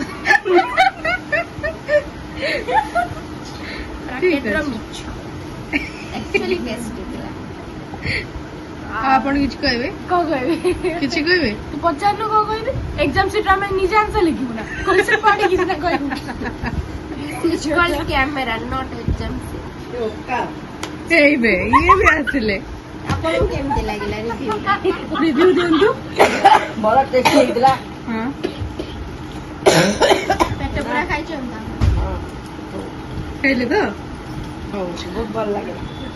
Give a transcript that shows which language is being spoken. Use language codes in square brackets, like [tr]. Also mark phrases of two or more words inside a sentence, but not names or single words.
[or] ଠିକ ପ୍ୟାକେଟର ଅଛି। ମିଛ। Actually ଟେଷ୍ଟି ଥିଲା। ଆଉ ଆପଣ କିଛି କହିବେ? କଣ କହିବି? କିଛି କହିବେ? ତୁ ପଚାରିଲୁ କଣ କହିବି? ଏକ୍ଜାମ ସିଟ୍ ଆମେ ନିଜେ ଆନ୍ସର ଲେଖିବୁ ନା କୋଶ୍ଚିନ୍ ପଢିକି ସିନା କହିବୁ। [en] It's called camera, not exam. [or] ଏଇ ବେ ଇଏ ବି ଆସିଲେ। ଆପଣଙ୍କୁ କେମିତି ଲାଗିଲା ରିଭ୍ୟୁଟା? ରିଭ୍ୟୁ ଦିଅନ୍ତୁ। ବଡ ଟେଷ୍ଟ ହେଇଥିଲା। ହଁ ପେଟ ପୁରା ଖାଇଛନ୍ତି? ଖାଇଲେ ତ? ହଉ ବହୁତ ଭଲ ଲାଗିଲା।